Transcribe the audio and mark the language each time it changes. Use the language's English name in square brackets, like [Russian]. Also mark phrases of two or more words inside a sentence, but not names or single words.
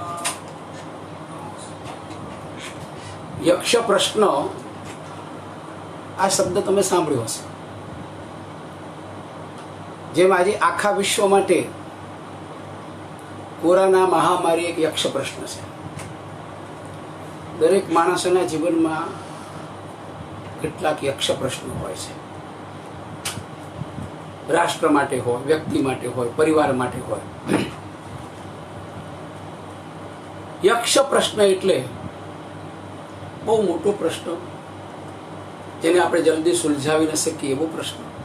[Gujarati] યક્ષ પ્રશ્ન આ શબ્દ તમે સાંભળ્યો હશે। જેમ આજે આખા વિશ્વ માટે કોરોના મહામારી એક યક્ષ પ્રશ્ન છે। દરેક માણસના જીવનમાં કેટલાક યક્ષ પ્રશ્નો હોય છે। રાષ્ટ્ર માટે હોય, વ્યક્તિ માટે હોય, પરિવાર માટે હોય। યક્ષ પ્રશ્ન એટલે બહુ મોટો પ્રશ્ન, જેને આપણે જલ્દી સુલઝાવી ન શકીએ એવો પ્રશ્ન।